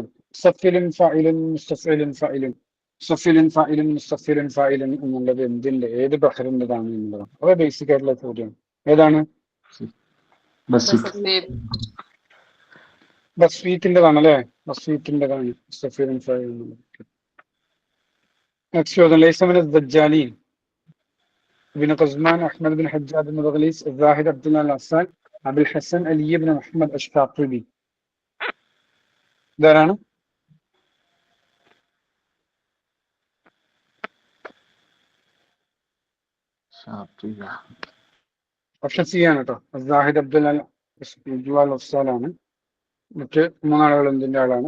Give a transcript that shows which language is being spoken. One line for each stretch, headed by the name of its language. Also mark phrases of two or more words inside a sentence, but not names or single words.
Arabic: مستفعلن فاعلن مستفعلن فاعلن مستفعلن فاعلن مستفعلن فاعلن
Malayalam: എന്നുള്ളത് എന്തിന്റെ, ഏത് ബഹറിൻ്റെതാണ് എന്നുള്ളതാണ്. അത് ബേസിക് ആയിട്ടുള്ള ചോദ്യം. ഏതാണ്? ബസ്വീറ്റിൻ്റെതാണ് അല്ലേ? ബസ്വീറ്റിൻ്റെതാണ്
Arabic: مستفعلن فاعلن
Malayalam: എന്നുള്ളത്. നെക്സ്റ്റ് ചോദ്യം.
Arabic: ليس من الدجالين ابن قزمان أحمد بن حجاج بن مغليس الزاهد عبد الله العسال أبو الحسن علي بن محمد الشاطبي.
Malayalam: ഇതാരാണ്? ഓപ്ഷൻ സി ആണ് കേട്ടോ. സാഹിദ് അബ്ദുൽ അഫ്സാലാണ്. മറ്റ് 3 ആളുകൾ എന്തിന്റെ ആളാണ്?